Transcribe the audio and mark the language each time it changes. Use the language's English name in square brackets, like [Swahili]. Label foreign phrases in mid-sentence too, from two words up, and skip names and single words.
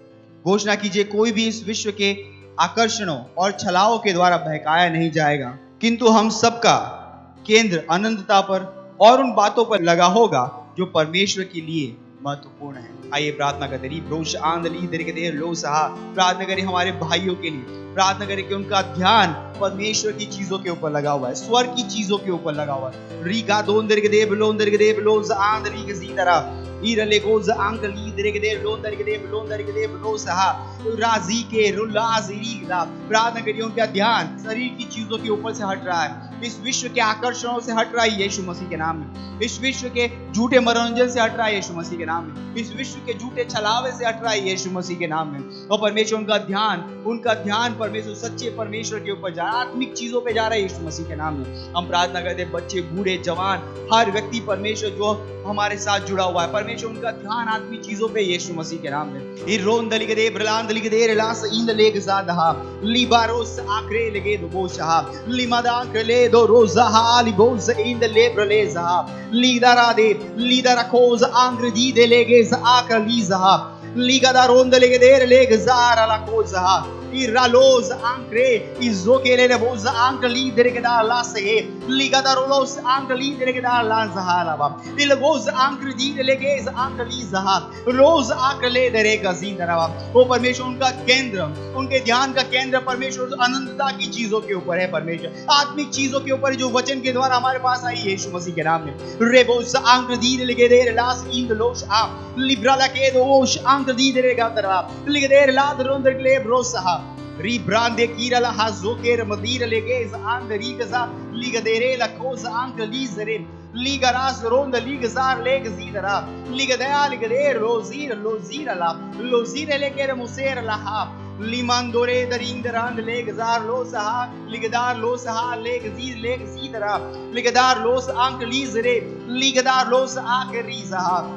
[Hindi] घोषणा कीजिए, कोई भी इस विश्व के आकर्षणों और छलाओं के द्वारा बहकाया नहीं जाएगा, किंतु हम सबका केंद्र अनंतता पर और उन बातों पर लगा होगा जो परमेश्वर के लिए महत्वपूर्ण है। आइए प्रार्थना करते हैं। प्रार्थना करें हमारे भाइयों के लिए, प्रार्थना करें कि उनका ध्यान परमेश्वर की चीजों के ऊपर लगा हुआ है, स्वर्ग की चीजों के ऊपर लगा हुआ है। रीगा दोंदर के देव लोंदर के देव लोज आंदरी के जीतरा ईरले गोज अंकली दरे के देव लोंदर के देव लोसहा राजी के रुलाजी ला। प्रार्थना करिए उनका ध्यान शरीर की चीजों के ऊपर से हट रहा है, इस विश्व के आकर्षणों से हट रहा है यीशु मसीह के नाम में, इस विश्व के झूठे मनोरंजन से हट रहा है यीशु मसीह के नाम में, इस विश्व के झूठे छलावे से हट रहा है यीशु मसीह के नाम में। और परमेश्वर उनका ध्यान परमेश्वर सच्चे परमेश्वर के ऊपर जा रहा है, आत्मिक चीजों पे जा रहा है यीशु मसीह के नाम में। हम प्रार्थना करते हैं बच्चे, बूढ़े, जवान, हर व्यक्ति परमेश्वर जो हमारे साथ जुड़ा हुआ है, परमेश्वर उनका ध्यान आत्मिक चीजों पे यीशु मसीह के नाम में। इरोन दलिके दे ब्रलान दलिके दे लास इन लेग जादहा लिबारोस आक्रे लगे दो बोशहा लिमादा ले दो रोज़हा लिबोज इन द लेब्रलेज़हा लीदारा दे लीदारा कोज आंग्रदी दे लेगे आक्रीज़हा लीगादा रोंद लेगे दे लेग ज़ारा ला कोज़हा Iraloz ancre izokele boz ancli deregada la se ligada rolos ancli deregada la zahalaba ilgoz ancri di delegez ancli zaha रोज आंकले दरेगा जिंदरावा। वो परमेश्वर उनका केंद्र, उनके ध्यान का केंद्र परमेश्वर अनंतता की चीजों के ऊपर है, परमेश्वर आत्मिक चीजों के ऊपर जो वचन के द्वारा हमारे पास आई यीशु मसीह के नाम में। रेबोस आंक दी लेगे देर लास इन द लोश आ लिब्राला के दोश आंक दी देरेगा तरवा लेगे देर लाद रोंदर ले ब्रोसहा रिब्रांडे कीरला हाजोकेर मदीर लेगेज आंक रीगजा लिगदेरे ला कोज आंक लीजरे Ligaras ronda ligazar legazidara ligadea ligader lozira la lozire legere musera la ha limandore darindaran legazar losaha ligadar losaha legazidara ligadar los ank lizere ligadar los akrizaha